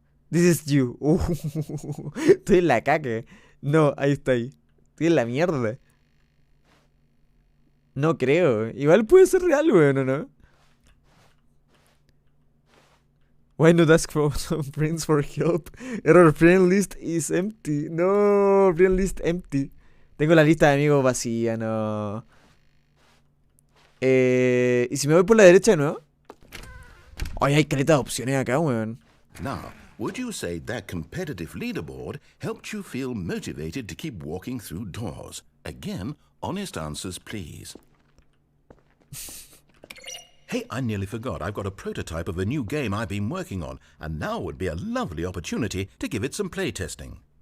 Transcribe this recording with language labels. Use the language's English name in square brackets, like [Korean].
[English] This is you. [Spanish] Estoy en la caca. No, ahí está ahí. Estoy en la mierda. No creo. Igual puede ser real, weón, ¿o no? [English] Why not ask for some friends for help? Error, friend list is empty. No, friend list empty. [Spanish] Tengo la lista de amigos vacía, no. ¿Y si me voy por la derecha, no? Ay, hay caleta de opciones acá, weón. [English] Now, would you say that competitive leaderboard helped you feel motivated to keep walking through doors? Again, honest answers, please. Hey, I nearly forgot. I've got a prototype of a new game I've been working on, and now would be a lovely opportunity to give it some playtesting.